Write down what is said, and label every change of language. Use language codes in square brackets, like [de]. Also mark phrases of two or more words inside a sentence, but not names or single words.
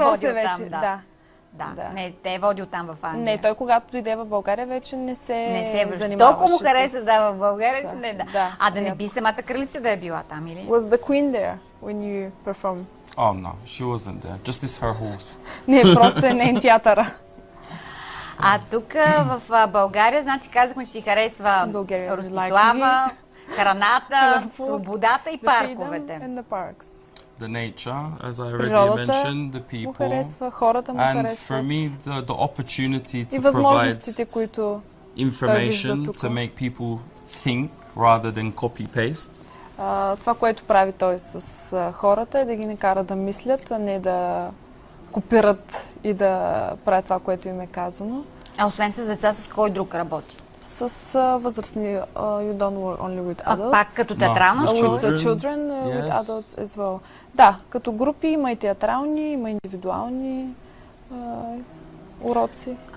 [bg] Усъвършенствал водил се вече. там. Да. Да. Не те е водил там в Англия. Не, той когато дойде в България вече не се връща. занимаваше. Толкова му хареса с... да в България, Да, че не да. да, А да не приятно. би самата кралица да е била там, или? [en] Was the queen there when you performed? Oh no, she wasn't there. Just this her horse. [bg] Не, просто е нейн театъра. А тук в България, значи казахме, че ти харесва България, Ростислава, храната, [en] The food, [bg] свободата и [en] The [bg] парковете. [en] freedom and the parks. The nature, as I already [bg] Природата [en] mentioned, the [bg] Му [en] people, [bg] харесва, хората му [en] and [bg] харесват. [en] for me, the opportunity [bg] И [en] to provide [bg] възможностите, които [en] information [bg] тук. [en] to make people think rather than copy paste. [bg] това, което прави той с хората е да ги накара да мислят, а не да копират и да правят това, което им е казано. А освен с деца, с кой друг работи? С възрастни, [en] you don't work only with [bg] А [en] adults. [bg] пак като театрална [en] No. [bg] школа? [en] With the children, with Yes. adults as well. [bg] Да, като групи има и театрални, има индивидуални уроци.